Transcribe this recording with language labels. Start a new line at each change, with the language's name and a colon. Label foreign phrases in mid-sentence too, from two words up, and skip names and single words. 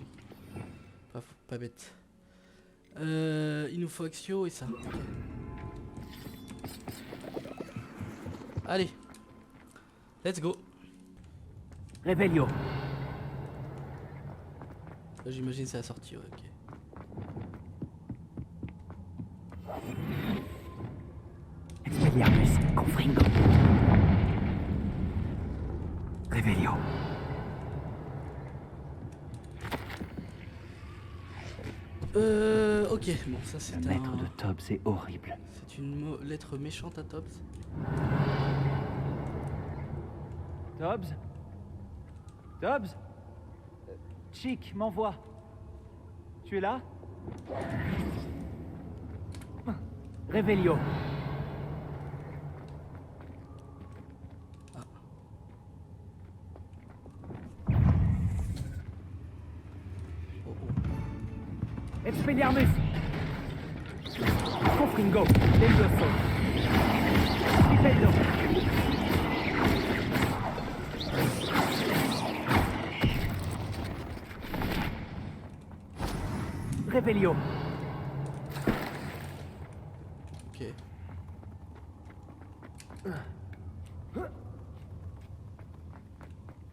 French: Pas bête. Il nous faut Axio et ça. Ok. Allez.
English: Let's go.
French: Réveillon. Là, j'imagine c'est la sortie, ouais, ok. Expelliarmus confringo. Réveillon. Ok, bon, ça c'est Le maître de Tobbs est horrible. C'est une lettre méchante à Tobbs. Tobbs? Tobbs? Chick m'envoie. Tu es là? Réveillon. Oh, oh. Expelliarmus. Confringo. Levioso. Stipendo. Réveillon. Ok. Oh mince.